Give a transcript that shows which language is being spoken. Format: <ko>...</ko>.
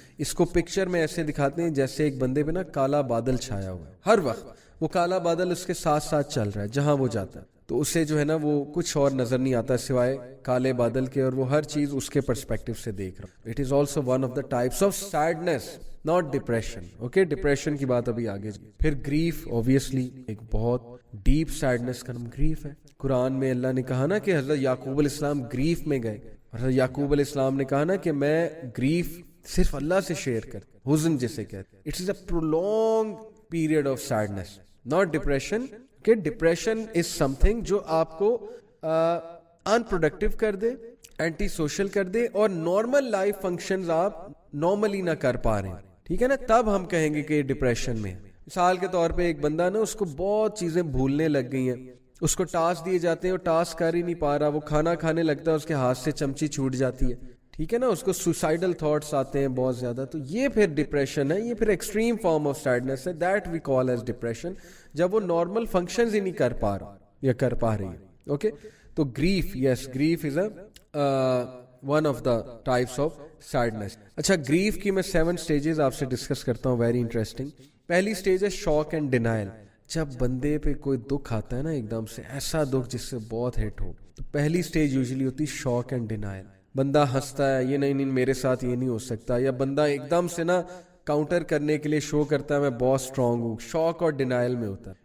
<ur>اس کو پکچر میں ایسے دکھاتے ہیں جیسے ایک بندے پہ نا کالا بادل چھایا ہوا ہے, ہر وقت وہ کالا بادل اس کے ساتھ ساتھ چل رہا ہے جہاں وہ جاتا ہے, تو اسے جو ہے نا وہ کچھ اور نظر نہیں آتا سوائے کالے بادل کے, اور وہ ہر چیز اس کے پرسپیکٹو سے دیکھ رہا ہے.</ur> <en>It is also one of the types of sadness, not depression.</en> <ur>Okay, depression کی بات ابھی آگے. پھر گریف, اوبیسلی ایک بہت ڈیپ سیڈنس کا نام گریف ہے. قرآن میں اللہ نے کہا نا کہ حضرت یعقوب علیہ السلام گریف میں گئے, حضرت یعقوب علیہ السلام نے کہا نا کہ میں گریف صرف اللہ سے شیئر کرتا, حزن جسے کہتے.</ur> <en>It is a prolong period of sadness, not depression.</en> <ur>کہ</ur> <en>depression is something</en> <ur>جو آپ کو ان پروڈکٹیو کر دے, اینٹی سوشل کر دے, اور نارمل لائف فنکشنز آپ نارملی نہ کر پا رہے ہیں, ٹھیک ہے نا, تب ہم کہیں گے کہ ڈپریشن میں. مثال کے طور پہ ایک بندہ نا اس کو بہت چیزیں بھولنے لگ گئی ہیں, اس کو ٹاسک دیے جاتے ہیں اور ٹاسک کر ہی نہیں پا رہا, وہ کھانا کھانے لگتا ہے اس کے ہاتھ سے چمچی چھوٹ جاتی ہے, ٹھیک ہے نا, اس کو سوسائڈل تھاٹس آتے ہیں بہت زیادہ. تو یہ پھر ڈپریشن ہے, یہ پھر ایکسٹریم فارم آف سیڈنس ہے,</ur> <en>that we call as depression,</en> <ur>جب وہ نارمل فنکشنز ہی نہیں کر پا رہا یا کر پا رہی ہے.</ur> <en>Okay, تو grief, yes grief is a one of the types of sadness.</en> <ur>اچھا, گریف کی میں 7 سٹیجز آپ سے ڈسکس کرتا ہوں, ویری انٹرسٹنگ. پہلی سٹیج ہے شاک اینڈ ڈینائل. جب بندے پہ کوئی دکھ آتا ہے نا ایک دم سے, ایسا دکھ جس سے بہت ہٹ ہو, تو پہلی سٹیج یوزلی ہوتی ہے شاک اینڈ ڈینائل. بندہ ہنستا ہے, یہ نہیں میرے ساتھ یہ نہیں ہو سکتا, یا بندہ ایک دم سے نا کاؤنٹر کرنے کے لیے شو کرتا ہے میں بہت اسٹرانگ ہوں, شاک اور ڈینائل میں ہوتا ہے.</ur>